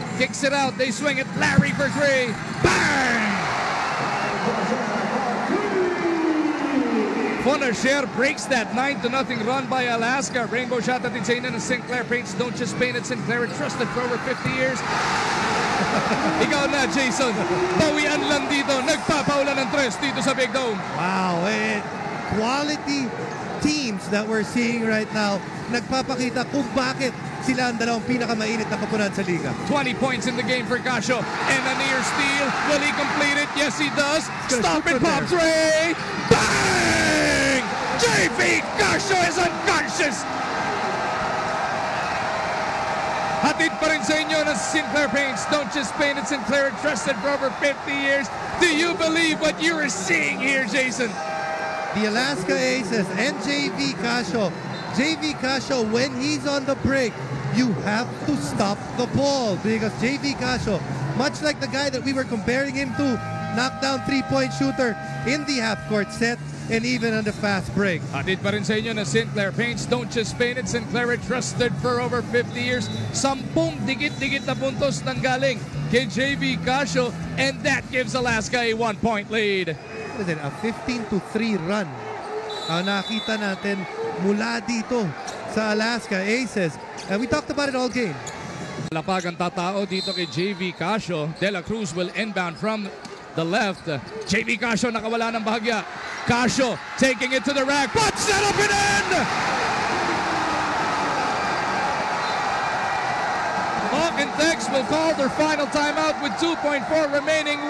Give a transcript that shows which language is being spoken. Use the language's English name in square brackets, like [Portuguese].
[English] Kicks it out. They swing it. Larry for 3. Bang! Fonacier breaks that 9-0 run by Alaska. Rainbow shot at Insane and Sinclair Paints don't just paint it. Sinclair trusted for over 50 years. [Filipino] Ikaw na, Jason. Bawian lang dito. Nagpapaulan ng 3 dito sa Big Dome. [English] Wow, quality teams that we're seeing right now. [Filipino] Nagpapakita kung bakit sila ang dalawang pinakamainit na kapunan sa liga. [English] 20 points in the game for Casio. And a near steal. Will he complete it? Yes, he does. Stop it, pop three. Bang! JV Casio is unconscious. [Filipino] Hatid pa rin sa inyo ng Sinclair Paints. [English] Don't just paint it. Sinclair trusted for over 50 years. Do you believe what you are seeing here, Jason? The Alaska Aces and JV Casio. JV Casio, when he's on the break, you have to stop the ball because JV Casio, much like the guy that we were comparing him to, knockdown three-point shooter in the half-court set and even on the fast break. [Filipino] Hatid pa rin sa inyo na Sinclair Paints. [English] Don't just paint it. Sinclair trusted for over 50 years. [Filipino] 10 dikit-dikit na puntos nang galing kay JV Casio, [English] and that gives Alaska a 1-point lead. What is it, a 15-3 run [Filipino] ang nakita natin mula dito sa Alaska Aces. [English] And we talked about it all game. [Filipino] Lapag ang tatao dito kay JV Casio. [English] De La Cruz will inbound from the left. JV Casio [Filipino] nakawala ng bahagya. [English] Casio taking it to the rack. Puts that up and in! Hawk and Tex will call their final timeout with 2.4 remaining.